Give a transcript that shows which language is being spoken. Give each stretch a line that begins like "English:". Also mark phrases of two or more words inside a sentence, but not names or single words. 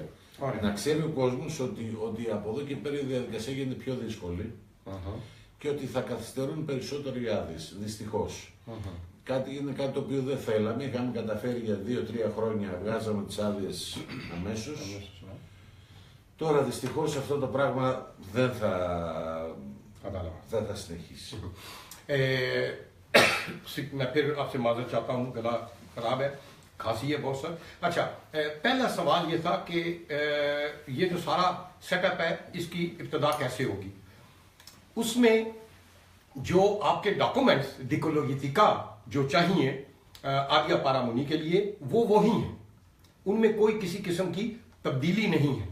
Greek: Να ξέρει ο κόσμος ότι από εδώ και πέρα η διαδικασία γίνεται πιο δύσκολη και ότι θα καθυστερούν περισσότερο οι άδειες. Δυστυχώς. Είναι κάτι το οποίο δεν θέλαμε. Είχαμε καταφέρει για 2-3 χρόνια, βγάζαμε τις άδειες αμέσως. Τώρα δυστυχώς αυτό το πράγμα δεν θα συνεχίσει.
Urdu: میں پھر آپ سے معذرت چاہتا ہوں، گلا خراب ہے، کھانسی ہے بہت سر. اچھا، پہلا سوال یہ تھا کہ یہ جو سارا سیٹ اپ ہے اس کی ابتدا کیسے ہوگی? اس میں جو آپ کے ڈاکیومنٹس ڈیکولوگیٹیکا جو چاہیے
Greek: άδεια παραμονής
Urdu: کے لیے وہ وہی ہیں، ان میں کوئی کسی قسم کی تبدیلی نہیں ہے.